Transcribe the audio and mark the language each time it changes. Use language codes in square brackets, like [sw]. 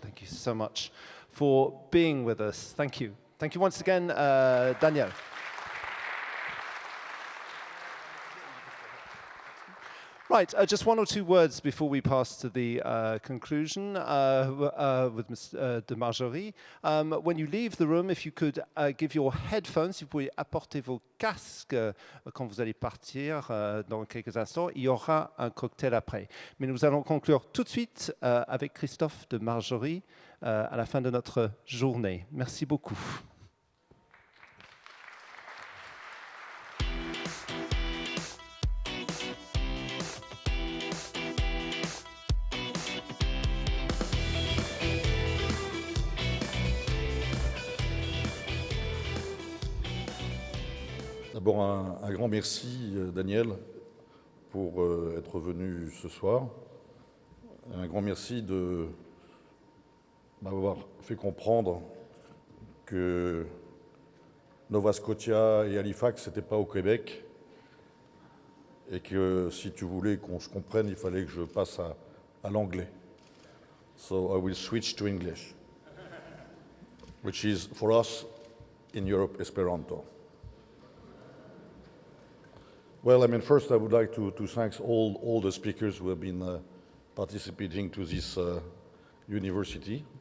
[en] Thank you so much for being with us. Thank you. Thank you once again, Danielle. Right, just 1 or 2 words before we pass to the conclusion with Ms. de Margerie. When you leave the room, if you could give your headphones, [fr] si vous pouvez apporter vos casques quand vous allez partir dans quelques instants, il y aura un cocktail après. Mais nous allons conclure tout de suite avec Christophe de Margerie à la fin de notre journée. Merci beaucoup. D'abord, un grand merci, Daniel, pour être venu ce soir. Un grand merci de m'avoir fait comprendre que Nova Scotia et Halifax, ce n'était pas au Québec, et que si tu voulais qu'on se comprenne, il fallait que je passe à l'anglais. [en] So I will switch to English, which is, for us, in Europe, Esperanto. Well, I mean, first I would like to thank all the speakers who have been participating to this university.